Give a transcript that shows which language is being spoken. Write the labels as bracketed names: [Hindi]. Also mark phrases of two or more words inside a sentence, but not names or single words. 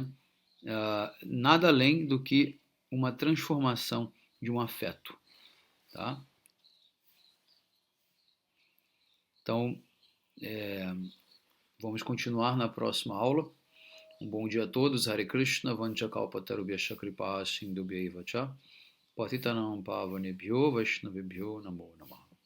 [Portuguese] Nada além do que uma transformação de um afeto. Tá? Então, vamos continuar na próxima aula. Um bom dia a todos. [Sanskrit] हरे कृष्ण, वाञ्छाकल्पतरुभ्यश्च कृपा सिन्धुभ्य एव च पतितानां पावनेभ्यो वैष्णवेभ्यो नमो नमः.